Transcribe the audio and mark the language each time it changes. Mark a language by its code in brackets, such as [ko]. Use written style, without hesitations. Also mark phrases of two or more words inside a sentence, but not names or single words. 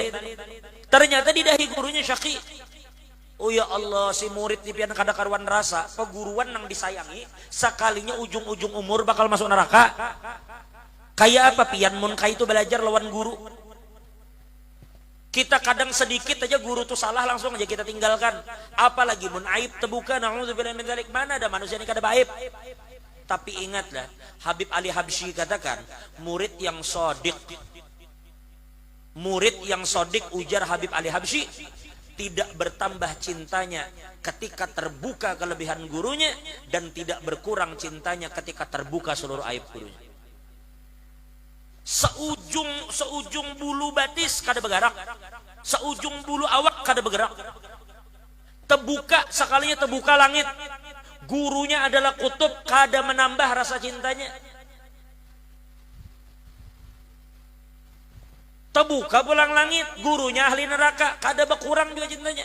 [bjn] Ternyata di dahi gurunya syaqi. Oh ya Allah, si murid di pian kada karuan rasa, peguruan nang disayangi, sekalinya ujung-ujung umur bakal masuk neraka. Kayak apa pian mun kai itu belajar lawan guru. Kita kadang sedikit aja guru tuh salah langsung aja kita tinggalkan. Apalagi mun aib terbuka, [ar] na'udzubillah min dzalik. [bjn] Mana ada manusia ini kada baib. [id] Tapi ingatlah, Habib Ali Habsyi katakan, murid yang sodik, ujar Habib Ali Habsyi, tidak bertambah cintanya ketika terbuka kelebihan gurunya, dan tidak berkurang cintanya ketika terbuka seluruh aib gurunya. [bjn] Seujung bulu batis kada bergerak, seujung bulu awak kada bergerak. Terbuka sekalinya terbuka langit, gurunya adalah kutub, kada menambah rasa cintanya. Terbuka pulang langit, gurunya ahli neraka, kada berkurang juga cintanya.